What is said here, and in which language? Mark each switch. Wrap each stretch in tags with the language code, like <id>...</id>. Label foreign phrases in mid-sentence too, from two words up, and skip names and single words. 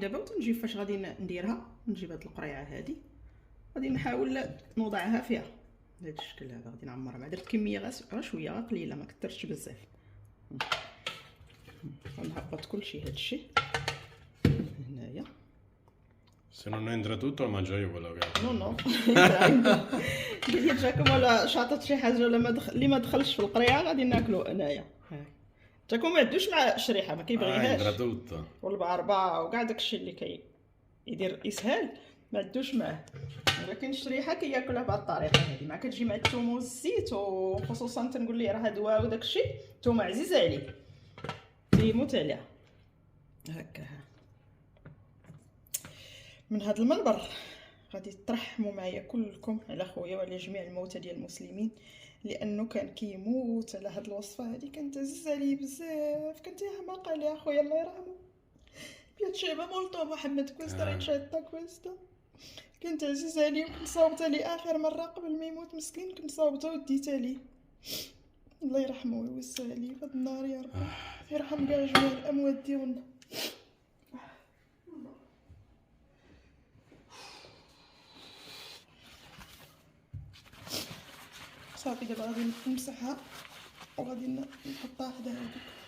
<ar>دابا تنجي فاش غادي نديرها، نجيب هاد القريعه هادي غادي نحاول نوضعها فيها بهذا الشكل هذا. غادي نعمرها مع درت كميه غير شويه غير قليله، ما كثرتش بزاف. غنهبط كلشي هادشي هنايا.</ar> <it>Se non entra tutto lo mangio io quello che</it> <ar>نو قال لي جاكم ولا شاطط شي حاجه ولا اللي ما دخلش في القريعه غادي ناكلو انايا. جاكم ما عندوش مع الشريحه ما كيبغيهاش</ar> <it>entra tutto.</it> <ar>والبعربه وكاع داكشي اللي يدير اسهال ما عندوش معاه. ولكن الشريحه كياكلها بهذه الطريقه هذه، مع كتجي مع الثوم والزيت. وخصوصا تنقول ليه راه دواء وداكشي الثوم عزيز عليه تيموت عليها هكا. من هذا المنبر غادي ترحموا معايا كلكم على خويا وعلى جميع الموتى ديال المسلمين، لانه كان كيموت على هاد الوصفه هذه. كانت عزيزه عليه بزاف، كنت حماقه عليها خويا الله يرحمه.</ar> <it>piaceva molto محمد questa ricetta questa.</it> <ar>كنت عزيزه عليه وكنت صاوبتها ليه اخر مره قبل ما يموت مسكين. كنت صاوبتها وديتها ليه الله يرحمه ويوسع عليه في هاد النار يا رب. يرحم كاع جميع الاموات ديالنا. صافي دابا غادي نمسحها وغادي نحطها حدا هاديك.</ar>